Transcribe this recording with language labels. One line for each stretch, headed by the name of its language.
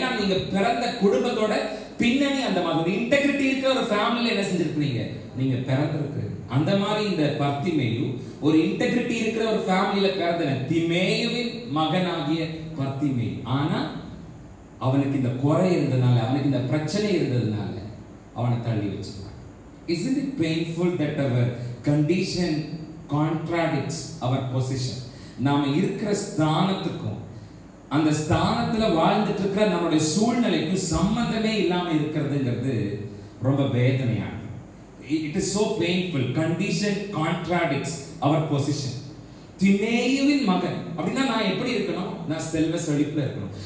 Tamil: ஏன்னா நீங்க பிறந்த குடும்பத்தோட பின்னணி அந்த மாதிரி இன்டெகிரிட்டி இருக்கிற ஒரு ஃபேமிலில என்ன செஞ்சிருக்கீங்க, நீங்க பிறந்திருக்கு. அந்த மாதிரி இந்த பர்த்திமேயு ஒரு இன்டெகிரிட்டி இருக்கிற ஒரு ஃபேமிலியில பிறந்தவன், திமேயுவின் மகனாகிய பர்த்திமேயு. ஆனா அவனுக்கு இந்த குறை இருந்ததுனால, அவனுக்கு இந்த பிரச்சனை இருந்ததுனால அவனை தள்ளி வச்சிருக்கான்.
English: Isn't it painful that our condition contradicts our position?
Tamil: நாம இருக்கிற ஸ்தானத்துக்கும் அந்த ஸ்தானத்துல வாழ்ந்துட்டு இருக்கிற நம்மளுடைய சூழ்நிலைக்கும் சம்பந்தமே இல்லாம இருக்கிறதுங்கிறது ரொம்ப வேதனையான.
English: It is so painful. Condition contradicts our position.
Tamil: திமேயுவின் மகன் அப்படின்னா நான் எப்படி இருக்கணும், நான் செல்வ செழிப்புல இருக்கணும்.